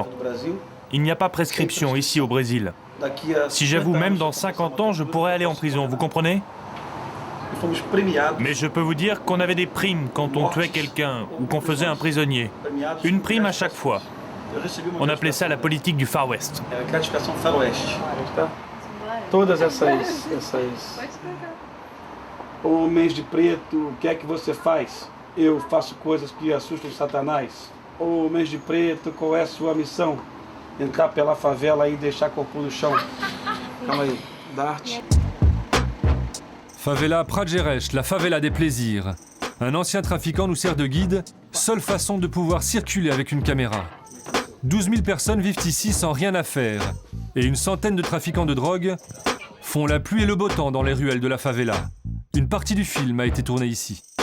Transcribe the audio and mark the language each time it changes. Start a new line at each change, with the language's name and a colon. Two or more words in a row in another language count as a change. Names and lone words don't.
French: Il n'y a pas prescription ici au Brésil. Si j'avoue, même dans 50 ans, je pourrais aller en prison, vous comprenez? Mais je peux vous dire qu'on avait des primes quand on tuait quelqu'un ou qu'on faisait un prisonnier. Une prime à chaque fois. On appelait ça la politique du Far West.
Portuguese: Todas essas. Homens de preto, o que é que você faz? Eu faço coisas que assustam Satanás. Homens de preto, qual é a sua missão? Entrar pela favela e deixar corpo no chão. Calma aí, Dart.
French: Favela Prajeres, la favela des plaisirs. Un ancien trafiquant nous sert de guide, seule façon de pouvoir circuler avec une caméra. 12 000 personnes vivent ici sans rien à faire. Et une centaine de trafiquants de drogue font la pluie et le beau temps dans les ruelles de la favela. Une partie du film a été tournée ici.